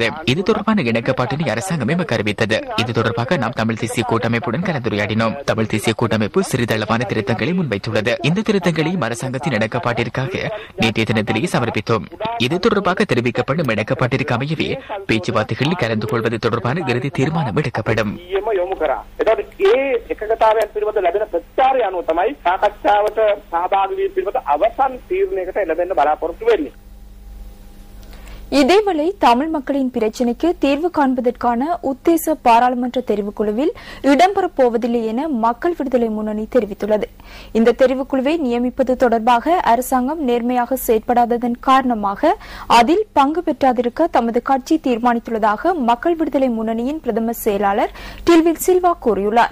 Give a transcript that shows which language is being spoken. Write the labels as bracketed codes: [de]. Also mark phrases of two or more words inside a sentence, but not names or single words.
[ta] இது தொடர்பான இணக்கப்பாட்டினை அரசாங்கம் எமக்கு அறிவித்தது. இது தொடர்பாக நாம் தமிழ் தேசிய கூட்டமைப்புடன் கலந்துரையாடினோம். தமிழ் தேசிய கூட்டமைப்பு சிறிதளவான திருத்தங்களை முன்வைத்துள்ளது. இந்த திருத்தங்களையும் அரசாங்கத்தின் இணக்கப்பாட்டிற்காக நேற்றைய தினத்திலேயே சமர்ப்பித்தோம். இது தொடர்பாக தெரிவிக்கப்படும் இணக்கப்பாட்டிற்கு அமையவே பேச்சுவார்த்தைகளில் கலந்து கொள்வது தொடர்பான இறுதி தீர்மானம் எடுக்கப்படும். [si] ප්‍රතිචාරය අනුව තමයි සාකච්ඡාවට සහභාගී වීම පිළිබඳ අවසන් තීරණයකට එළඹෙන්න බලාපොරොත්තු වෙන්නේ. [ta] இதேவேளை தமிழ் மக்களின் பிரச்சினைக்கு தீர்வு காண்பதற்கான உத்தேச பாராளுமன்ற தெரிவுக்குழுவில் இடம்பெறப் போவதில்லை என மக்கள் விடுதலை முன்னணி தெரிவித்துள்ளது. இந்த தெரிவுக்குழுவை நியமிப்பது தொடர்பாக அரசாங்கம் நேர்மையாக செயற்படாததன் காரணமாக அதில் பங்கு பெற்றாதிருக்க தமது கட்சி தீர்மானித்துள்ளதாக மக்கள் விடுதலை முன்னணியின் பிரதம செயலாளர் டில்வின் சில்வா கூறியுள்ளார்.